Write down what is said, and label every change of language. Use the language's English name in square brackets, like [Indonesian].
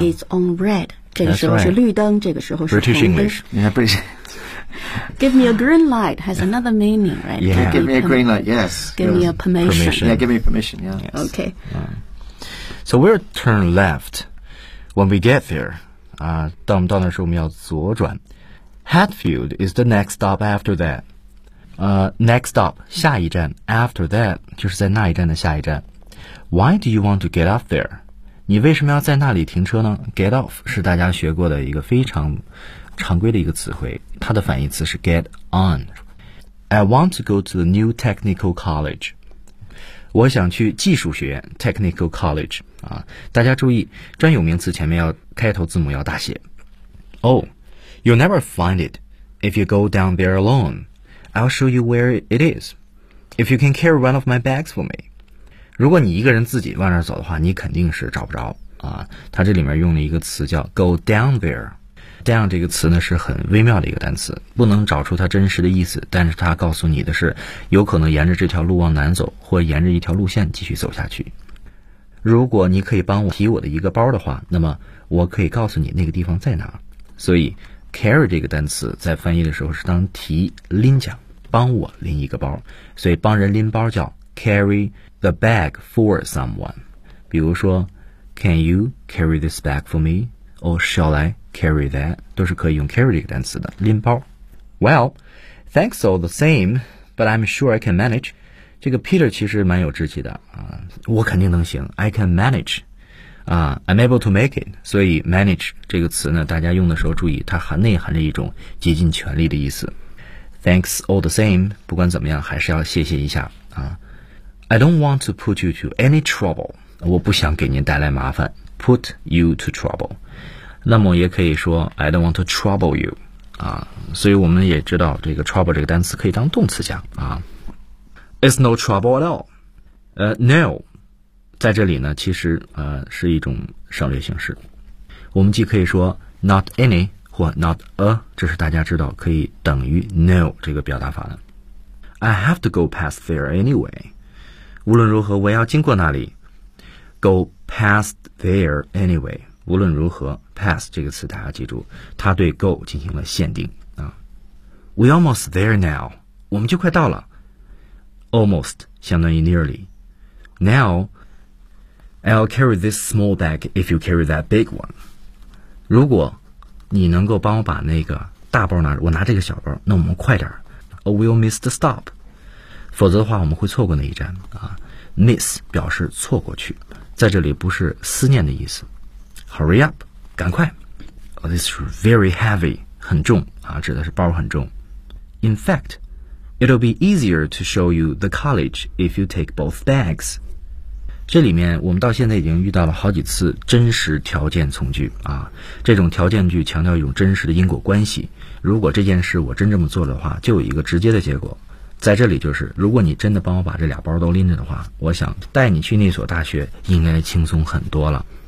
[English] it's on red. [Chinese] 这个时候是绿灯、 [English] right. [Chinese] 这个时候是红灯。 [English] British English. Yeah, British Give me a green light has another meaning, right? Yeah. Give me a green light, yes. Give me a permission. Yeah, give me permission, yeah. Yes. Okay. Yeah. So we'll turn left when we get there. [Chinese] 到我们到那时候我们要左转。 [English] Hatfield is the next stop after that. Next stop, [Chinese] 下一站。 [English] After that, [Chinese] 就是在那一站的下一站。 [English] Why do you want to get off there? [Chinese] 你为什么要在那里停车呢 ?Get off 是大家学过的一个非常常规的一个词汇，它的反义词是 get on。 [English] I want to go to the new technical college， [Chinese] 我想去技术学院 technical college、啊、大家注意专有名词前面要开头字母要大写。 [English] Oh, you'll never find it if you go down there alone. I'll show you where it is if you can carry one of my bags for me。 [Chinese] 如果你一个人自己往那儿走的话，你肯定是找不着啊。它这里面用了一个词叫 go down thereDown 这个词呢是很微妙的一个单词，不能找出它真实的意思，但是它告诉你的是有可能沿着这条路往南走，或沿着一条路线继续走下去。如果你可以帮我提我的一个包的话，那么我可以告诉你那个地方在哪。所以 carry 这个单词在翻译的时候是当提拎奖，帮我拎一个包，所以帮人拎包叫 carry the bag for someone。比如说 [English] can you carry this bag for me or shall I carry that， [Chinese] 都是可以用 carry 这个单词的，拎包。 [English] Well, thanks all the same, but I'm sure I can manage. [Chinese] 这个 Peter 其实蛮有志气的啊，我肯定能行 ， [English] I can manage. I'm able to make it. [Chinese] 所以 manage 这个词呢，大家用的时候注意，它含内含着一种竭尽全力的意思。 [English] Thanks all the same， [Chinese] 不管怎么样，还是要谢谢一下啊。 [English] I don't want to put you to any trouble. [Chinese] 我不想给您带来麻烦。 [English] Put you to trouble。 [Chinese] 那么也可以说 [English] I don't want to trouble you， [Chinese] 啊，所以我们也知道这个 trouble 这个单词可以当动词讲啊。 [English] It's no trouble at all. [Chinese] No, 在这里呢，其实是一种省略形式。我们既可以说 not any 或 not a， 这是大家知道可以等于 no 这个表达法的。 [English] I have to go past there anyway. [Chinese] 无论如何，我要经过那里。 [English] Go past there anyway. [Chinese] 无论如何 ，past 这个词大家记住，它对 go 进行了限定啊。 [English] We almost there now. [Chinese] 我们就快到了。 [English] Almost 相当于 nearly. Now, I'll carry this small bag if you carry that big one. [Chinese] 如果你能够帮我把那个大包拿，我拿这个小包，那我们快点。 [English] Or we'll miss the stop. [Chinese] 否则的话，我们会错过那一站啊。 Miss 表示错过去，在这里不是思念的意思。 [English] Hurry up, [Chinese] 赶快。 [English] Oh, this is very heavy, [Chinese] 很重啊，指的是包很重。 [English] In fact. It'll be easier to show you the college if you take both bags. [Chinese] 这里面我们到现在已经遇到了好几次真实条件从句啊，这种条件句强调一种真实的因果关系。如果这件事我真这么做的话，就有一个直接的结果。在这里就是，如果你真的帮我把这俩包都拎着的话，我想带你去那所大学应该轻松很多了。